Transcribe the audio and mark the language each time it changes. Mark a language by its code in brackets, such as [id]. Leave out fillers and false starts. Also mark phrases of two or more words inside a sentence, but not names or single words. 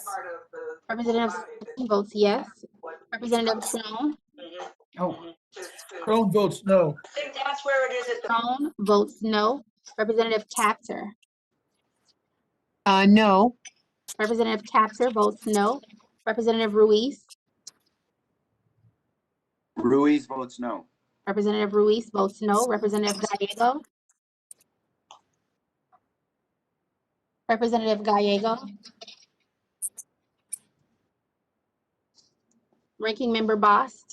[en] Representative Slotkin votes yes. Representative Crone. Crone votes no. Crone votes no. Representative Capter. No. Representative Capter votes no. Representative Ruiz. Ruiz votes no. Representative Ruiz votes no. Representative Gallego. Representative Gallego. Ranking Member Bost.